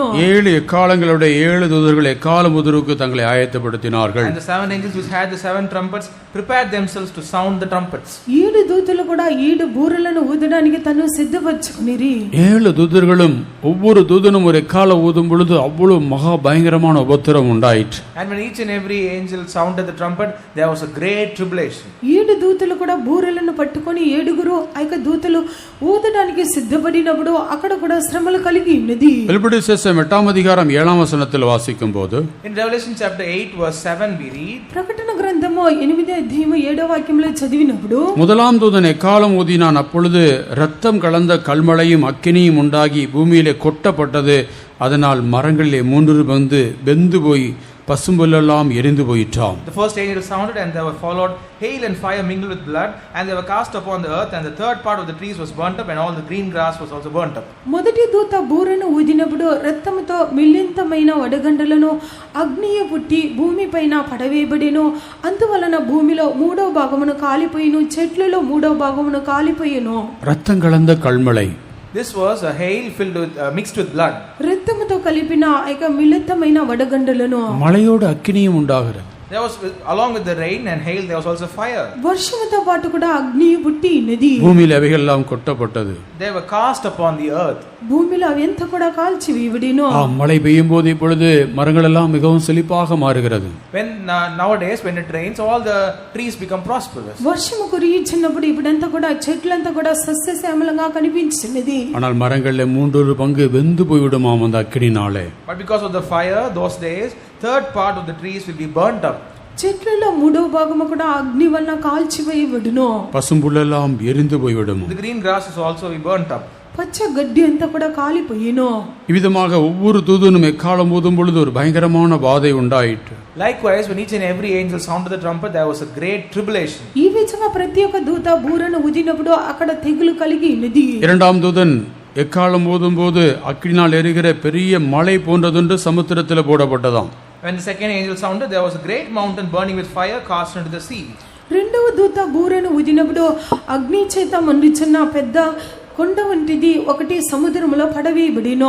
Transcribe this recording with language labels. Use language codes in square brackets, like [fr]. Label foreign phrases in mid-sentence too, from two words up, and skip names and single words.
[ta] 7 எக்காலங்களுடைய 7 தூதர்கள் எக்காலம் உதருக்கு தங்களை ஆயத்தப்படுத்தினார்கள். [en] And the 7 angels which had the 7 trumpets prepared themselves to sound the trumpets. [te] 7 దూతలు కూడా 7 బూరలను ఊదడానికి తను సిద్ధపరచుకునిరి. [ta] 7 தூதர்களும் ஒவ்வொரு தூதனும் ஒரு எக்காலம் ஊதும் பொழுது அவ்வளவு மகா பயங்கரமான உபத்திரம் உண்டாயிற்று. [en] And when each and every angel sounded the trumpet, there was a great tribulation. [te] 7 దూతలు కూడా బూరలను పట్టుకొని 7గురు దూతలు ఊదడానికి సిద్ధపడినప్పుడు అక్కడ కూడా శ్రమలు కలిగి ఉన్నది. [ta] வெளிப்படுத்தின விசேஷம் 8ஆம் அதிகாரம் 7ஆம் வசனத்தில் வாசிக்கும் போது, [en] In Revelation chapter 8 verse 7 we read, [te] ప్రకటన గ్రంథము 8వ అధ్యాయము 7వ వాక్యంలో చదివినప్పుడు, [ta] முதலாம் தூதன் எக்காலம் ஊதினான். அப்பொழுது இரத்தம் கலந்த கல்மழையும் அக்கினியும் உண்டாகி பூமியிலே கொட்டப்பட்டது. அதனால் மரங்களிலே 3 வந்து வெந்து போய் பசும்புல்லெல்லாம் எரிந்து போயிற்றாம். [en] The first angel sounded, and there were followed hail and fire mingled with blood, and they were cast upon the earth, and the third part of the trees was burnt up, and all the green grass was also burnt up. [te] మొదటి దూత బూరను ఊదినప్పుడు రక్తముతో మిల్లింతమైన వడగండలను అగ్నియ పుట్టి భూమిపైన పడవేయబడెను. అందువలన భూమిలో 3వ భాగమును కాలిపోయిను, చెట్లలో 3వ భాగమును కాలిపోయెను. [ta] ரத்தம் கலந்த கல்மழை. [en] This was a hail filled with mixed with blood. [te] రక్తముతో కలిపిన మిళితమైన వడగండలను. [ta] மழையோடு அக்கினியும் உண்டாகிறது. [en] There was, along with the rain and hail, there was also fire. [te] వర్షముతో పాటు కూడా అగ్ని పుట్టి ఉన్నది. [ta] பூமியில் அவைகள் எல்லாம் கொட்டப்பட்டது. [en] They were cast upon the earth. [te] భూమిలో అవంతా కూడా కాల్చి వేయబడిను. [ta] மழை பெய்யும் போது இப்பொழுது மரங்கள் எல்லாம் மிகவும் செழிப்பாக மாறுகிறது. [en] When nowadays when it rains, all the trees become prosperous. [te] వర్షము కురియుచున్నప్పుడు ఇప్పుడంతా కూడా చెట్లంతా కూడా సస్యశ్యామలంగా కనిపించున్నది. [ta] ஆனால் மரங்களில் 3 பங்கு வெந்து போய்விடுமாம் அந்த அக்கினினாலே. [en] But because of the fire, those days, third part of the trees will be burnt up. [te] చెట్లలో 3వ భాగము కూడా అగ్ని వలన కాల్చివేయబడును. [ta] பசும்புல்லெல்லாம் எரிந்து போய்விடும். [en] The green grass is also be burnt up. [te] పచ్చ గడ్డి అంతా కూడా కాలిపోయేను. [ta] இவ்விதமாக ஒவ்வொரு தூதனும் எக்காலம் ஊதும் பொழுது ஒரு பயங்கரமான வாதை உண்டாயிற்று. [en] Likewise, when each and every angel sounded the trumpet, there was a great tribulation. [te] ఈ విధంగా ప్రతి ఒక్క దూత బూరను ఊదినప్పుడు అక్కడ తెగులు కలిగి ఉన్నది. [ta] 2ஆம் தூதன் எக்காலம் ஊதும் போது அக்கினினால் எரிகிற பெரிய மலை போன்றதொன்று சமுத்திரத்தில் போடப்பட்டதாம். [en] When the second angel sounded, there was a great mountain burning with fire cast into the sea. [te] రెండవ దూత బూరను ఊదినప్పుడు అగ్ని చేత మండుచున్న పెద్ద కొండ వంటిది ఒకటి సముద్రములో పడవేయబడిను.